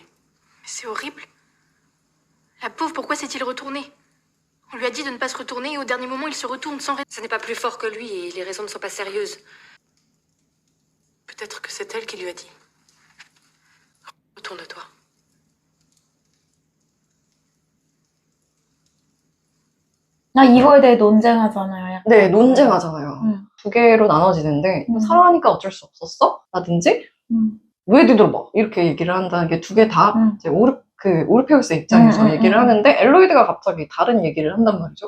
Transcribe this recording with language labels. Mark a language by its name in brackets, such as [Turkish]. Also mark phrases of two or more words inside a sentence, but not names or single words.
[French] C'est horrible. La pauvre, pourquoi s'est-il retourné? On lui a dit de ne pas se retourner et au dernier moment, il se retourne sans raison. Ce n'est pas plus fort que lui et les raisons ne sont pas sérieuses. Peut-être que c'est elle qui lui a dit. Retourne-toi. [Korean] 이거에 대해 논쟁하잖아요. 약간. 네, 논쟁하잖아요. 두 개로 나눠지는데 사랑하니까 어쩔 수 없었어? 라든지 왜 뒤돌아봐? 이렇게 얘기를 한다는 게 두 개 다 이제 오르페우스의 입장에서 얘기를 하는데 엘로이드가 갑자기 다른 얘기를 한단 말이죠.